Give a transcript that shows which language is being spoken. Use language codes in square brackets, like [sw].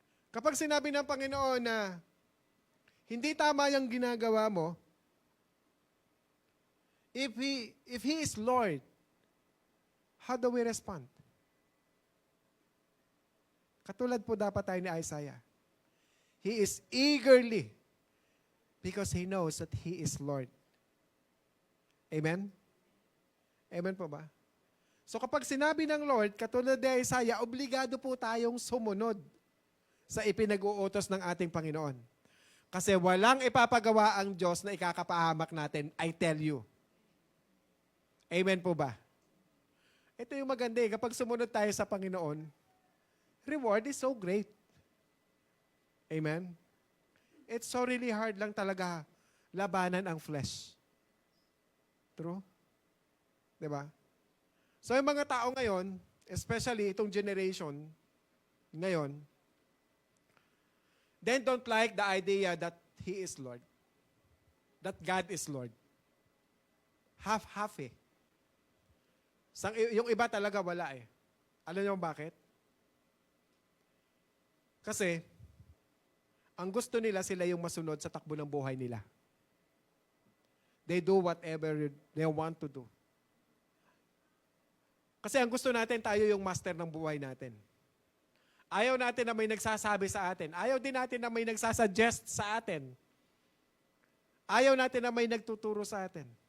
[tl] Kapag sinabi ng Panginoon na hindi tama yung ginagawa mo, [en] if He is Lord, how do we respond? [tl] Katulad po dapat tayo ni Isaiah. [en] He is eagerly because he knows that He is Lord. [tl] Amen? Amen po ba? So kapag sinabi ng Lord, katulad ni Isaiah, obligado po tayong sumunod sa ipinag-uutos ng ating Panginoon. Kasi walang ipapagawa ang Diyos na ikakapahamak natin, [en] I tell you. [tl] Amen po ba? Ito yung maganda eh, kapag sumunod tayo sa Panginoon, [en] reward is so great. [tl] Amen? [en] It's so really hard [tl] lang talaga labanan ang [en] flesh. True? Diba? So [tl] yung mga tao ngayon, [en] especially itong generation ngayon, then don't like the idea that He is Lord. That God is Lord. Half-half eh. [tl] Yung iba talaga wala eh. Alam niyo bakit? Kasi, ang gusto nila sila yung masunod sa takbo ng buhay nila. [en] They do whatever they want to do. [tl] Kasi ang gusto natin, tayo yung master ng buhay natin. Ayaw natin na may nagsasabi sa atin. Ayaw din natin na may nagsasuggest sa atin. Ayaw natin na may nagtuturo sa atin.